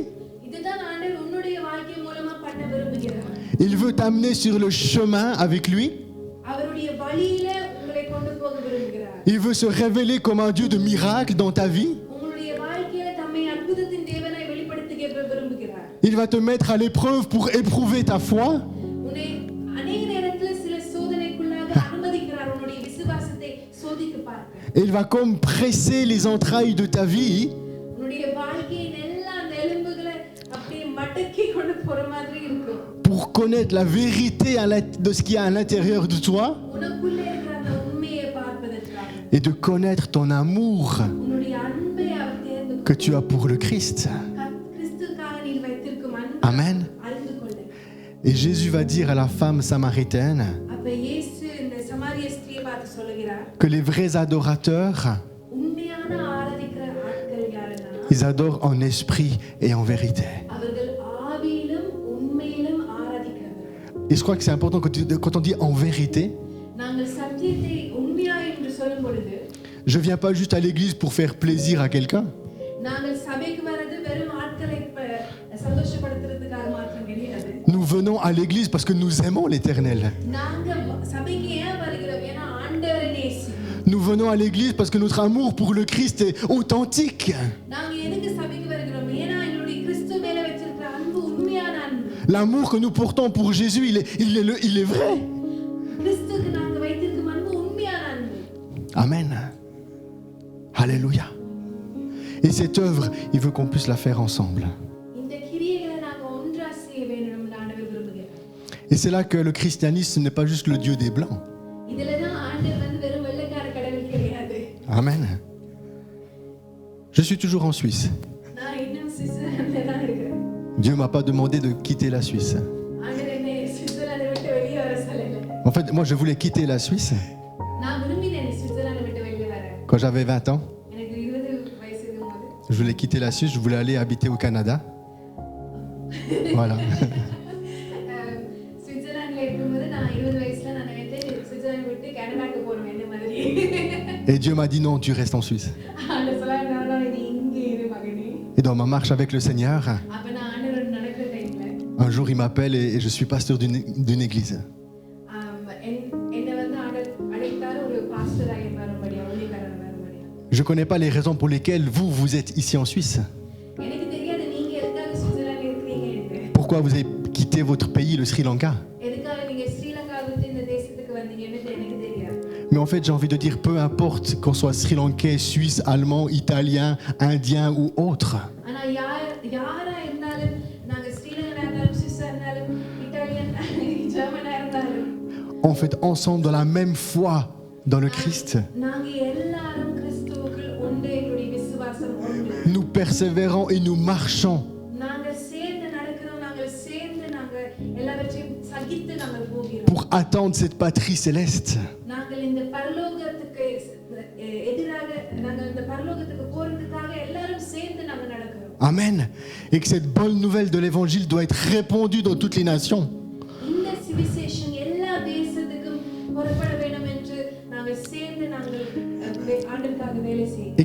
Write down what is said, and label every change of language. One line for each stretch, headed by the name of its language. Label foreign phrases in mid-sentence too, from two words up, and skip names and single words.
Tamil: இதுதான் ஆண்டவர் உன்னுடைய வாழ்க்கை மூலமா பண்ண விரும்புகிறார்.
French: Il veut t'amener sur le chemin avec lui.
Tamil: அவருடைய வழியில உங்களை கொண்டு போக விரும்புகிறார்.
French: Il veut se révéler comme un Dieu de miracles dans ta vie.
Tamil: உங்களுடைய வாழ்க்கையில தம்மை அற்புதத்தின் தேவனாய் வெளிப்படுத்த விரும்புகிறார்.
French: Il va te mettre à l'épreuve pour éprouver ta foi.
Tamil: உன்னை அநேக நேரத்துல சில சோதனைக்குள்ளாக அனுமதிக்கிறார் உன்னுடைய விசுவாசத்தை சோதித்து பார்க்க.
French: Il va comme presser les entrailles de ta vie
Tamil: உன்னுடைய வாழ்க்கையின் எல்லா அந்த எலும்புகளை அப்படியே மடக்கி கொண்டு போற மாதிரி இருக்கும்.
French: pour connaître la vérité de ce qu'il y a à l'intérieur de toi
Tamil: உனக்குள்ளே இருக்கிற அந்த உண்மையை பார்ப்பதற்காக.
French: et de connaître ton amour
Tamil: உன்னுடைய அன்பை அவர் தேர்ந்து
French: que tu as pour le Christ.
Tamil: கிறிஸ்துவுக்காக நீ வைத்திருக்கும் அன்பை Amen. அறிந்து கொள்ள.
French: Et Jésus va dire à la femme samaritaine
Tamil: அப்ப இயேசு இந்த சமாரிய ஸ்திரியை பார்த்து சொல்லுகிறார்,
French: que les vrais adorateurs,
Tamil: உண்மையான ஆராதிக்கிற ஆட்கள் யாருன்னா
French: ils adorent en esprit et en vérité.
Tamil: அவர்கள் ஆவியிலும் உண்மையிலும் ஆராதிக்கிறவர்கள்.
French: Et je crois que c'est important quand on dit en vérité,
Tamil: நாங்கள் சத்தியத்தை உண்மையா என்று சொல்லும் பொழுது
French: je viens pas juste à l'église pour faire plaisir à quelqu'un.
Tamil: நாங்கள் சபைக்கு வரது வெறும் ஆட்களை சந்தோஷப்படுத்துறதுக்காக மாத்திரம் கிடையாது.
French: Nous venons à l'église parce que nous aimons l'Éternel.
Tamil: நாங்க சபைக்கு ஏன் வருகிறோம்? ஏன்னா ஆண்டவரை நேசிக்கிறோம்.
French: Nous venons à l'église parce que notre amour pour le Christ est authentique.
Tamil: நாங்க எதுக்கு சபைக்கு வருகிறோம்? ஏன்னா எங்களுடைய கிறிஸ்து மேல வச்சிருக்கிற அன்பு உண்மையான அன்பு.
French: L'amour que nous portons pour Jésus, il est vrai.
Tamil: கிறிஸ்துவுக்கு நாங்க வைத்திருக்கும் அன்பு உண்மையான அன்பு.
French: Amen. Alléluia. Et cette œuvre, il veut qu'on puisse la faire ensemble.
Tamil: இந்த கிரியைகளை நாங்க ஒன்றா செய்ய வேண்டும் என்று ஆண்டவர் விரும்புகிறார்.
French: Et c'est là que le christianisme n'est pas juste le Dieu des Blancs.
Tamil: இதுல தான் ஆண்டவர் வந்து வெறும் வெள்ளைக்கார கடவுள் கிடையாது.
French: Amen. Je suis toujours en Suisse.
Tamil: நான் இன்னும் சுவிட்சர்லாந்துல தான் இருக்கிறேன்.
French: Dieu m'a pas demandé de quitter la Suisse.
Tamil: ஆண்டவர் என்னை சுவிட்சர்லாந்தை விட்டு வெளியே வர சொல்லல.
French: En fait, moi, je voulais quitter la Suisse
Tamil: நான் விரும்பினேன் சுவிட்சர்லாந்தை விட்டு வெளியே வர.
French: quand j'avais 20 ans.
Tamil: எனக்கு 20 வயசு இருக்கும்போது
French: Je voulais quitter la Suisse, je voulais aller habiter au Canada. Voilà.
Tamil: சுவிட்சர்லாந்துல இருக்கும்போது நான் 20 வயசுல நான் நினைத்தேன் சுவிட்சர்லாந்து விட்டு கனடாக்கு போறேன் என்ன மாதிரி.
French: Et Dieu m'a dit non, tu restes en Suisse.
Tamil: ஆண்டவர் சொன்னார் நீ இங்கே இரு மகனே.
French: Et dans ma marche avec le Seigneur,
Tamil: அப்ப நான் ஆண்டவர் நடக்கிற டைம்ல
French: un jour il m'appelle et je suis pasteur d'une église.
Tamil: என்னை வந்து ஆண்டவர் அழைத்தார் ஒரு பாஸ்டராக வரும்படியா ஊழியக்காரராக வரும்படியா.
French: Je ne connais pas les raisons pour lesquelles vous êtes ici en Suisse.
Tamil: எனக்கு தெரியாது
French: pourquoi vous avez quitté votre pays, le Sri Lanka.
Tamil: எதுக்காக நீங்க ஸ்ரீலங்கா விட்டு இந்த தேசத்துக்கு வந்தீங்கன்னு எனக்கு தெரியாது.
French: Mais en fait, j'ai envie de dire, peu importe qu'on soit Sri Lankais, Suisse, Allemand, Italien, Indien ou autre.
Tamil: ஆனா யாரா இருந்தாலும் நாங்க ஸ்ரீலங்கா இருந்தாலும் சுவிஸா இருந்தாலும் இத்தாலியன் ஜெர்மனா இருந்தாலும்
French: On fait ensemble dans la même foi dans le Christ.
Tamil: நாங்க எல்லாரும் கிறிஸ்துவுக்குள் ஒன்றே எங்களுடைய விசுவாசம் ஒன்று.
French: Nous persévérons et nous marchons
Tamil: நாங்க சேர்ந்து நடக்கிறோம், நாங்க சேர்ந்து நாங்க எல்லாவற்றையும் சகித்து நாங்க போகிறோம்.
French: pour attendre cette patrie céleste.
Tamil: நாங்கள் இந்த பரலோகத்துக்கு எதிராக நாங்க இந்த பரலோகத்துக்கு போறதுக்காக எல்லாரும் சேர்ந்து நாங்க நடக்கிறோம்.
French: Amen. Et que cette bonne nouvelle de l'évangile doit être répandue dans toutes les nations.
Tamil: இந்த சுவிசேஷம் எல்லா தேசத்துக்கும் புறப்பட வேண்டும் என்று நாங்கள் சேர்ந்து நாங்கள் ஆண்டவருக்காக வேலை செய்கிறோம்.